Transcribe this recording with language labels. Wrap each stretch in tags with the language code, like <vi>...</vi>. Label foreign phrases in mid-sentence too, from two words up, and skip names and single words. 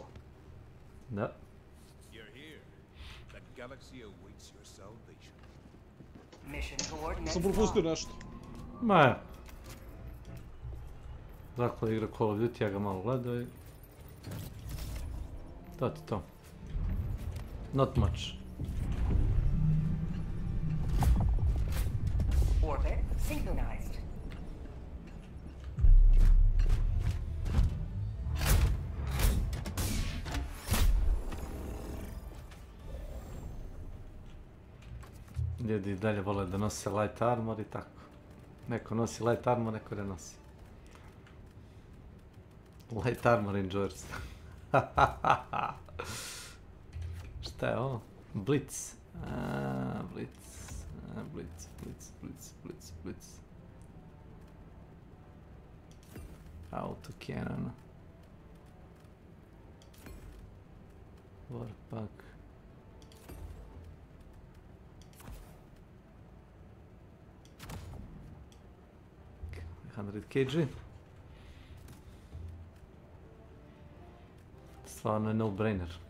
<sr>Da. Sam propustio nešto. Ma je. Dakle, igra Call of Duty, ja ga malo gledao i... To ti to.</sr> <en>Not much. Orbit synchronized.</en> <sr>Ljudi dalje vole da nose</sr> <en>light armor</en> <sr>i tako. Neko nosi</sr> <en>light armor,</en> <sr>neko ne nosi.</sr> <en>Light armor enjoyers.</en> <sr>Šta je ovo? Blitz. Blitz.</sr> <en>Auto cannon. Warpack. $100 kg.</en> <sr>Stvarno je no-brainer.</sr>